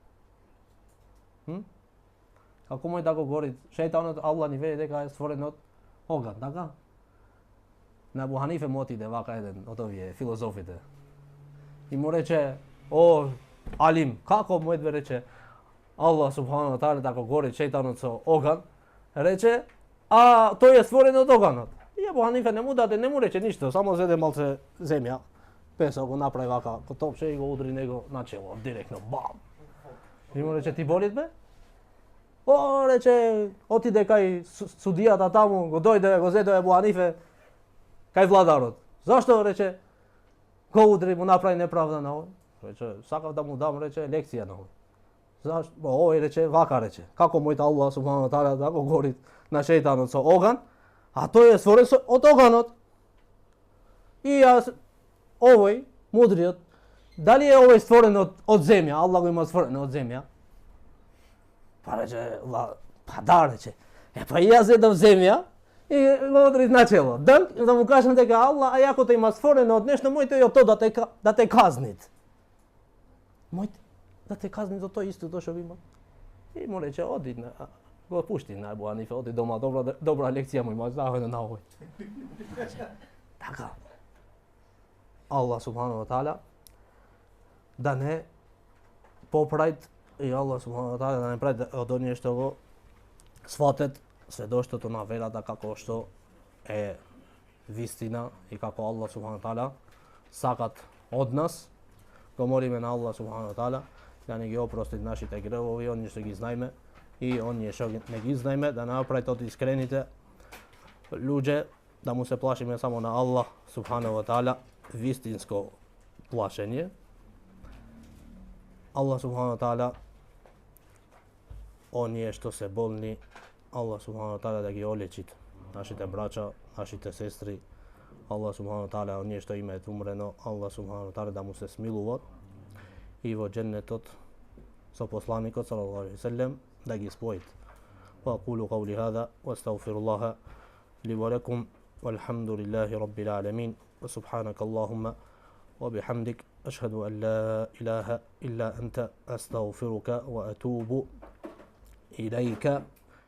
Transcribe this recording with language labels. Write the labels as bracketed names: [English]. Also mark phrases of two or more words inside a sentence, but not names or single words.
[Macedonian] Како мој да го гори шејтанот, Аллах ни вели дека е створен од оган, така? На Абу Ханифе му отиде вака еден од овие филозофите. И му рече, о, Алим, како мој да рече Аллах [Arabic] سبحانه تعالى [Macedonian] да го гори шејтанот со оган, рече, а тој е створен од оганот. И Абу Ханифе не му рече ништо, само зеде малце земја, песок го направи вака, ко топче и го удри него на чело, директно, бам. И му рече, ти болит бе? О, рече, отиде кај судијата таму, го дојде, го зеде Абу Ханифе, кај владарот. Зашто, рече, го удри, му направи неправда на овој? Рече, сакав да му дам, рече, лекција на овој. Зашто? Овој рече, вака рече, како мојот Аллах [Arabic] سبحانه تعالى [Macedonian] да го гори на шејтанот со оган, а тој е створен од оганот. И јас, овој, мудриот, дали е овој створен од земја, Аллах го има створен од земја? Па рече, па да рече, па и јас едам земја и го одри на чело. Да му кажам дека Аллах, а јако те има створено од нешто, мојто е тоа да те казнит. Мојте да те казни за тоа исто што има. И му рече, оди, го пушти на Абу Ханифе, оди дома, добра лекција му има, заведено на овој. Така. Аллах [Arabic] سبحانه تعالى [Macedonian] да не поправит и Аллах [Arabic] سبحانه تعالى [Macedonian] да не прави од оние што го сватет сведоштото на верата како што е вистина и како Аллах субхана тааля сакат од нас. Го молиме на Аллах [Arabic] سبحانه تعالى [Macedonian] да не ги опрости нашите гревови, оние што ги знаеме и оние што не ги знаеме, да направи од искрените луѓе, да му се плашиме само на Аллах [Arabic] سبحانه تعالى, [Macedonian] вистинско плашење. Аллах [Arabic] سبحانه تعالى, [Macedonian] оние што се болни, Аллах [Arabic] سبحانه تعالى [Macedonian] да ги олечит, нашите брача, нашите сестри. [Arabic] الله سبحانه و تعالى [Macedonian] он што има је умрено, [Arabic] الله سبحانه و تعالى [Macedonian] да му се смилује и во џенетот са послаником [Arabic] صلى الله عليه وسلم [Macedonian] да ги спојит. [Arabic] وأقول قولي هذا وأستغفر الله لي ولكم والحمد لله رب العالمين وسبحانك اللهم وبحمدك أشهد أن لا إله إلا أنت أستغفرك وأتوب إليك.